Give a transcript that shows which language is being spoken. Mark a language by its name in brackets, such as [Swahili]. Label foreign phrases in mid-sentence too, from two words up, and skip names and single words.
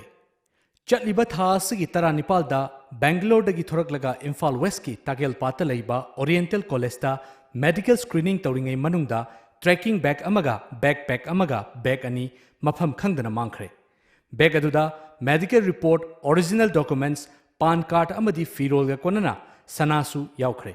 [Manipuri] Chatliba tha sigi tara Nepal da Bangalore dagi thoraklaga Imphal West ki Tagel Pata leiba Oriental College da [English] medical screening [Manipuri] tawringai manungda [English] trekking bag [Manipuri] amaga backpack amaga bag ani mafam khangdana mangkre. Bag aduda [English] medical report original documents pan card [Manipuri] amadi firol ga konana sanasu yaukre.